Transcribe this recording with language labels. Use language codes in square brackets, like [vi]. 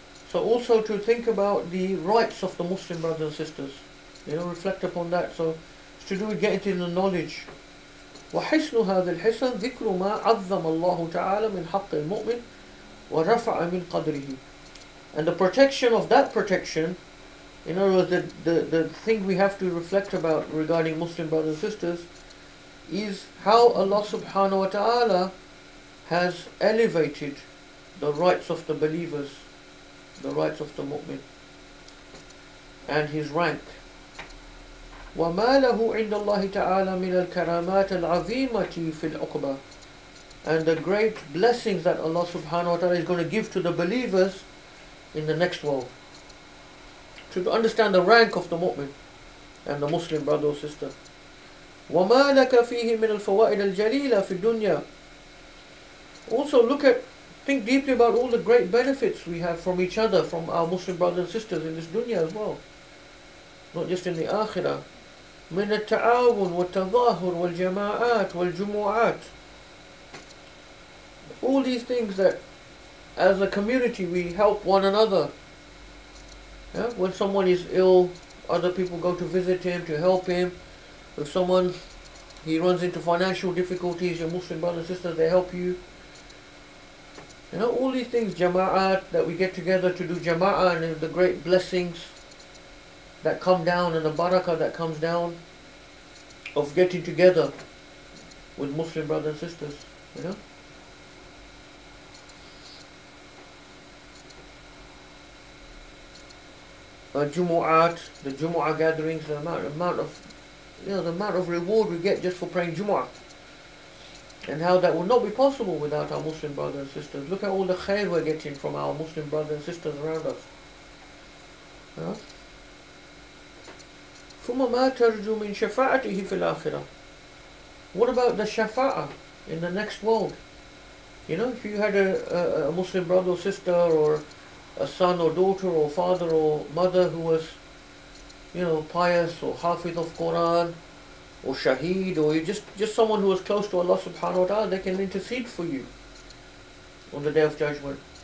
[en] So also to think about the rights of the Muslim brothers and sisters, reflect upon that. So it's to do with getting into the knowledge. [ar] وحسن هذا الحسن ذكر ما عظم الله تعالى من حق المؤمن ورفع من قدره. [en] And the protection of that protection, in other words, the thing we have to reflect about regarding Muslim brothers and sisters is how Allah subhanahu wa ta'ala has elevated the rights of the believers, the rights of the mu'min, and his rank. [ar] وَمَا لَهُ عِنْدَ اللَّهِ تَعَالَى مِنَ الْكَرَامَاتِ الْعَظِيمَةِ فِي الْعُقْبَةِ. [en] And the great blessings that Allah subhanahu wa ta'ala is going to give to the believers in the next world. To understand the rank of the mu'min and the Muslim brother or sister. [ar] وَمَا لَكَ فِيهِ مِنَ الْفَوَائِدِ الْجَلِيلَةِ فِي الدُّنْيَا. [en] Also think deeply about all the great benefits we have from each other, from our Muslim brothers and sisters in this dunya as well. Not just in the akhirah. [ar] من التعاون والتظاهر والجماعات والجموعات. [en] All these things that as a community we help one another. When someone is ill, other people go to visit him, to help him. If someone, he runs into financial difficulties, your Muslim brothers and sisters, they help you. All these things, jama'at, that we get together to do jama'at, and the great blessings that come down and the barakah that comes down of getting together with Muslim brothers and sisters, Jumu'at, the Jumu'ah gatherings, the amount of reward we get just for praying Jumu'ah, and how that would not be possible without our Muslim brothers and sisters. Look at all the khair we're getting from our Muslim brothers and sisters around us. [ar] ثم ما ترجو من شفاعته في الآخرة. [en] What about the shafa'ah in the next world? If you had a Muslim brother or sister, or a son or daughter or father or mother who was, pious or hafiz of Quran or shaheed, or you just someone who was close to Allah subhanahu wa ta'ala, they can intercede for you on the Day of Judgment.